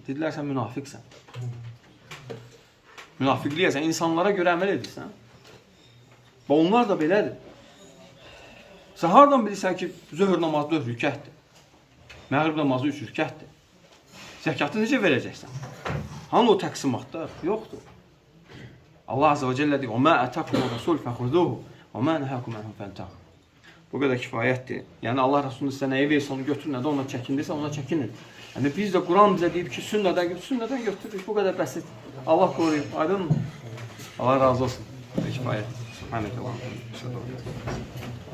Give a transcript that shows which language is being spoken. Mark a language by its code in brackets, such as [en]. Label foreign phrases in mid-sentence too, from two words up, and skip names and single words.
[az] Dedilər, sən münafiqsən. Münafiqliyəsən, insanlara görə əməl edirsən. Və onlar da belədir. Sən hardan bilirsən ki, zöhr namazı 4 rükətdir? Məğrib namazı 3 rükətdir. Zəkatı necə verəcəksən? Hanı o təqsimatlar? Yoxdur. Allah Azze və Cəllə deyir, [ar] وَمَا أَتَكُمُ الرَّسُولُ فَخُذُوهُ وَمَا نَهَاكُمْ عَنْهُ فَانْتَهُوا. [az] Bu qədər kifayətdir. Yəni Allah Rasulü sizə nəyi versə onu götürün, nədə ona çəkindirsə ona çəkinin. Yəni biz də Quran bizə deyib ki, sünnədən götürürük. Bu qədər bəsit. Allah qoruyub. Aydın mı? Allah razı olsun. Kifayət. [ar] سُبْحَانَكَ اللَّه.